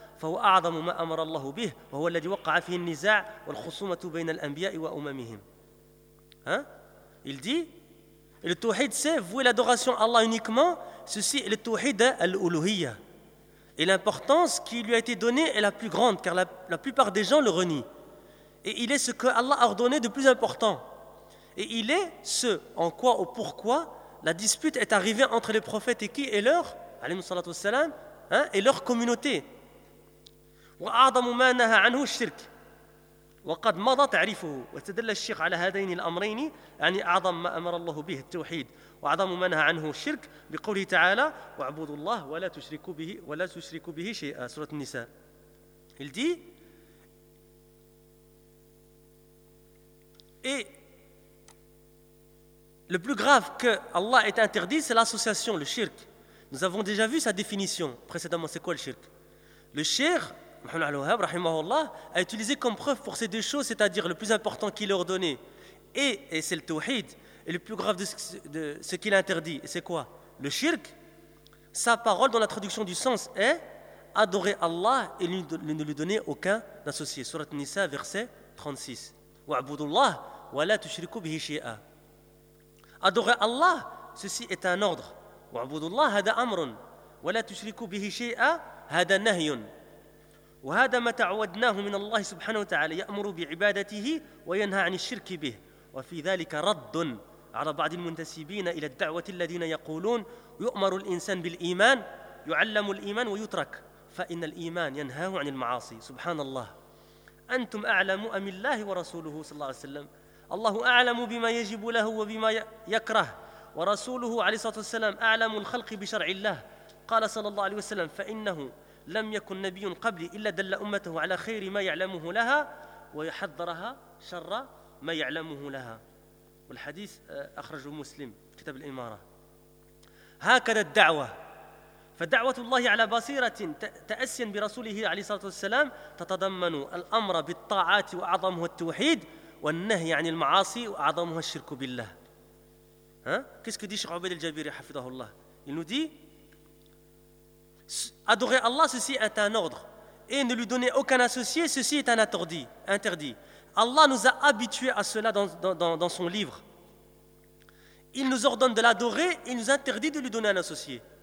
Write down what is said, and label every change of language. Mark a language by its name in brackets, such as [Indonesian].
[Arabic] فهو أعظم ما أمر الله به وهو الذي وقع فيه النزاع والخصومة بين الأنبياء وأممهم. [French] Il dit, le tawhid c'est vouer l'adoration à Allah uniquement, ceci est le tawhid al-uluhiyya. Et l'importance qui lui a été donnée est la plus grande, car la plupart des gens le renient. Et il est ce que Allah a ordonné de plus important. Et il est ce en quoi ou pourquoi la dispute est arrivée entre les prophètes et qui et leur, [Arabic] alayhi salatu wa salam, [French] hein, et leur communauté. [Arabic] وأعظم ما نهى عنه الشرك وقد مضى تعريفه وتدل الشيخ على هذين الأمرين يعني أعظم ما أمر الله به التوحيد وأعظم ما نهى عنه الشرك بقوله تعالى وعبدوا الله ولا تشركوا به ولا تشركوا به شيئا سورة النساء. [French] Il dit, et le plus grave que Allah ait interdit, c'est l'association, le shirk. Nous avons déjà vu sa définition précédemment. C'est quoi le shirk? Le shirk, Mohamed Al-Wahhab, rahimahullah, a utilisé comme preuve pour ces deux choses, c'est-à-dire le plus important qu'il a ordonné, et c'est le tawhid, et le plus grave de ce qu'il a interdit, et c'est quoi? Le shirk. Sa parole, dans la traduction du sens, est adorer Allah et ne lui donner aucun associé. Surat Nisa, verset 36. [Arabic] Wa'budullah, wa la tushriku bihi shi'a. [French] Adorer Allah, ceci est un ordre. [Arabic] Wa'budullah, hada amrun. Wa la tushriku bihi shi'a, hada nahyun. وهذا ما تعودناه من الله سبحانه وتعالى يأمر بعبادته وينهى عن الشرك به وفي ذلك رد على بعض المنتسبين إلى الدعوة الذين يقولون يؤمر الإنسان بالإيمان يعلم الإيمان ويترك فإن الإيمان ينهاه عن المعاصي سبحان الله أنتم أعلم أم الله ورسوله صلى الله عليه وسلم الله أعلم بما يجب له وبما يكره ورسوله عليه الصلاة والسلام أعلم الخلق بشرع الله قال صلى الله عليه وسلم فإنه لم يكن نبي قبلي إلا دل أمته على خير ما يعلمه لها ويحذرها شر ما يعلمه لها. والحديث أخرجه مسلم كتاب الإمارة. هكذا الدعوة. فدعوة الله على بصيرة تأسيا برسوله عليه الصلاة والسلام تتضمن الأمر بالطاعات وأعظمها التوحيد والنهي عن المعاصي وأعظمها الشرك بالله. [French] ها؟ كيسكو دي شيخ عبيد الجابري [Arabic] حفظه الله. [French] ينودي adorer Allah, ceci est un ordre, et ne lui donner aucun associé, ceci est un interdit. Allah nous a habitués à cela dans son livre. Il nous ordonne de l'adorer et il nous interdit de lui donner un associé.